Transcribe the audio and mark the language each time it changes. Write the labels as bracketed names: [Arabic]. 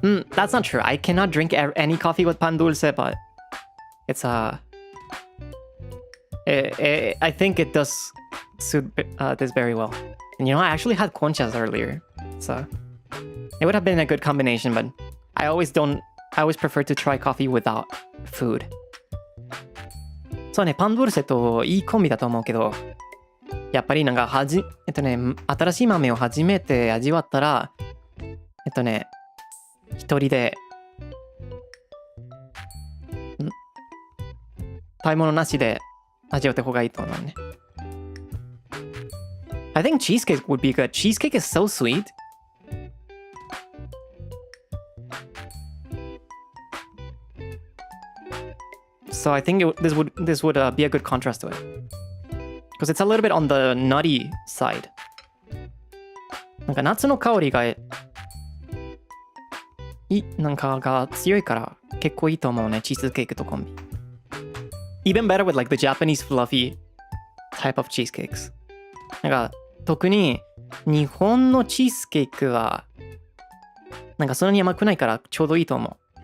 [English] that's not true. I cannot drink any coffee with pan dulce, but it's I think it does suit this very well. And you know, I actually had conchas earlier, so it would have been a good combination, but I always prefer to try coffee without food. [Japanese] そうね、パンドルセといいコンビだと思うけど、やっぱりなんか新しい豆を初めて味わったら、一人で、買い物なしで味わった方がいいと思うね。 [English] I think cheesecake would be good. Cheesecake is so sweet. So I think this would be a good contrast to it. Because it's a little bit on the nutty side. [Japanese] なんか夏の香りがなんかが強いから結構いいと思うね、チーズケーキとコンビ。 [English] Even better with like the Japanese fluffy type of cheesecakes. [Japanese] なんか特に日本のチーズケーキはなんかそんなに甘くないからちょうどいいと思う。